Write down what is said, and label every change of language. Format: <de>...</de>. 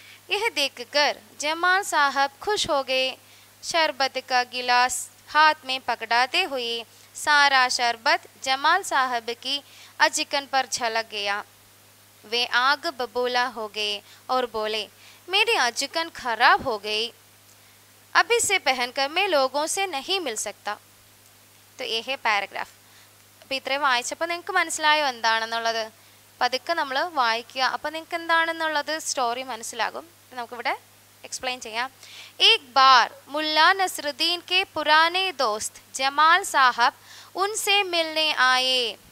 <hi>यह देखकर जमाल साहब खुश हो गए. शरबत का गिलास हाथ में पकड़ाते हुए सारा शरबत जमाल साहब की अचिकन पर छलक गया. वे आग बबूला हो गए और बोले, मेरी अचिकन खराब हो गई, अब इसे पहनकर मैं लोगों से नहीं मिल सकता. तो ये है പാരഗ്രാഫ്.</hi> <ml>അപ്പോൾ ഇത്രയും വായിച്ചപ്പോൾ നിങ്ങൾക്ക് മനസ്സിലായോ എന്താണെന്നുള്ളത്? പതുക്കെ നമ്മൾ വായിക്കുക, അപ്പോൾ നിങ്ങൾക്ക് എന്താണെന്നുള്ളത് സ്റ്റോറി മനസ്സിലാകും. നമുക്കിവിടെ एक्सप्लेन ചെയ്യാം.</ml> <hi>एक बार मुल्ला नसरुद्दीन के पुराने दोस्त जमाल साहब उनसे मिलने आए.</hi>